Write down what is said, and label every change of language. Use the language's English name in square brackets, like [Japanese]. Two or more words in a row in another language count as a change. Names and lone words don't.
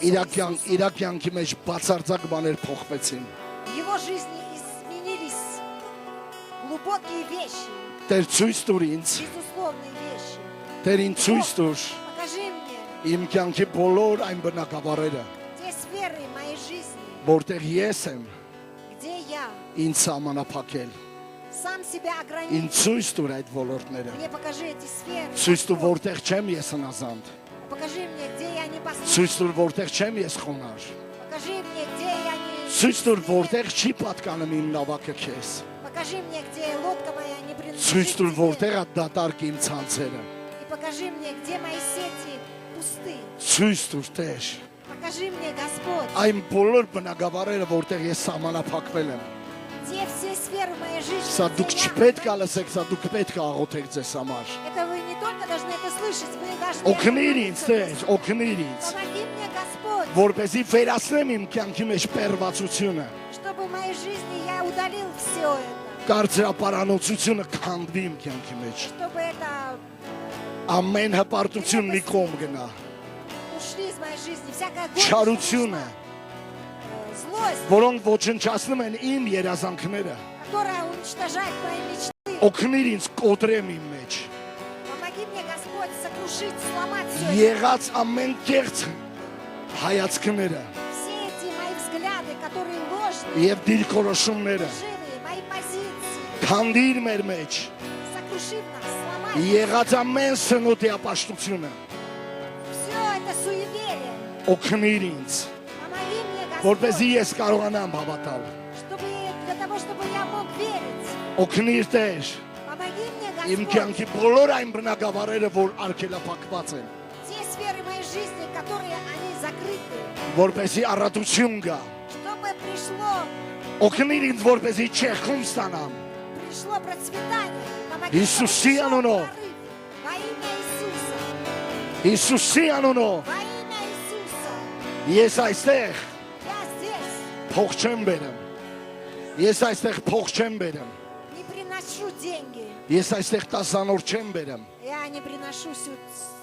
[Armenian] իր Иисуса, կյանքի մեջ բացարձակ բաներ փոխվեցին։ [Russian] в его жизни изменились глубокие вещи, [Armenian] Տեր ցույց տուր ինձ, [Russian] безусловные вещи. [Armenian] Տեր ինձ ցույց տուր [Russian] Покажи мне [Armenian] իմ կյանքի բոլոր այն բնակավարերը, [Russian] те сферы моей жизни, [Armenian] որտեղ ես եմ [Russian] где я [Armenian] ինձ սահմանափակել։ [Russian] сам себя [Armenian] Ինձ [Russian] ограничил. [Armenian] ցույց տուր այդ ոլորտները։ [Russian] Мне покажи эти сферы. [Armenian] Ցույց տուր, որտեղ չեմ ես հնազանդ։ [Russian] Покажи мне, где я не послушен. [Armenian] Ցույց տուր, որտեղ չեմ ես խոնար։ [Russian] Покажи мне, где я не... [Armenian] Ցույց տուր, որտեղ չի պատկանում իմ նավակը քեզ։ [Russian] Покажи мне, где лодка моя не [Armenian] Ցույց [Russian] принадлежит [Armenian] տուր, [Russian] тебе. [Armenian] որտեղ է դատարկ իմ ցանցերը։ [Russian] И покажи мне, где мои сети пусты. [Armenian] Ցույց տուր, Տեր, [Russian] Покажи мне, Господь, [Armenian] այն բոլոր բնակավարերը, որտեղ ես սահմանափակվել եմ։ [Russian] где все сферы моей жизни. [Armenian] Սա դուք [Russian] где я [Armenian] չպետք է [Russian] ограничен. [Armenian] լսեք, սա դուք պետք է աղոթեք ձեզ համար։ [Russian] Это вы не только должны это слышать, вы должны... [Armenian] Օգնիր ինձ, [Russian] молиться, [Armenian] Տեր, [Russian] Господь. [Armenian] օգնիր ինձ, [Russian] Помоги мне, Господь, [Armenian] որպեսզի վերացնեմ իմ կյանքի մեջ պերվածությունը, [Russian] чтобы в моей жизни я удалил все это. [Armenian] կարծրապարանոցությունը քանդվի իմ կյանքի մեջ։ [Russian] Чтобы это [Armenian] Ամեն հպարտություն մի կողմ գնա։ [Russian] ушли из моей жизни. Всякая горечь, [Armenian] Չարությունը, [Russian] злость, [Armenian] որոնք ոչնչացնում են իմ երազանքները, [Russian] которая уничтожает мои мечты. [Armenian] օգնիր ինձ կոտրեմ իմ մեջ։ [Russian] Помоги мне, Господь, сокрушить, сломать все это. [Armenian] Եղած ամեն կեղծ հայացքները [Russian] Все эти мои взгляды, которые ложные, [Armenian] եւ դիրքորոշումները [Russian] лживые, мои позиции. [Armenian] քանդիր մեր մեջ։ [Russian] Сокрушив нас, сломай. [Armenian] Եղած ամեն սնոտի ապաշտությունը [Russian] Все это суеверие. [Armenian] օգնիր ինձ, [Russian] Помоги мне, [Armenian] որպեսզի [Russian] Господь, [Armenian] ես կարողանամ հավատալ։ [Russian] чтобы для того, чтобы я мог верить. [Armenian] Օգնիր Տեր, [Russian] Помоги мне, [Armenian] իմ [Russian] Господь, [Armenian] կյանքի բոլոր այն բնակավարերը, որ արգելափակված են, [Russian] те сферы моей жизни, которые они закрыты, [Armenian] որպեսզի առատություն գա։ [Russian] чтобы пришло [Armenian] Օգնիր ինձ, որպեսզի չեղքում ստանամ։ [Russian] процветание. Помоги, Иисусе чтобы пришел [Armenian] անունով. [Russian] прорыв. Во имя Иисуса. [Armenian] Հիսուսի անունով [Russian] Во имя Иисуса. [Armenian] ես այստեղ [Russian] Я здесь [Armenian] փող չեմ բերեմ։ Ես այստեղ փող չեմ բերեմ։ [Russian] не приношу деньги. [Armenian] Ես այստեղ տասանոր չեմ բերեմ։ [Russian] Я не приношу десятину.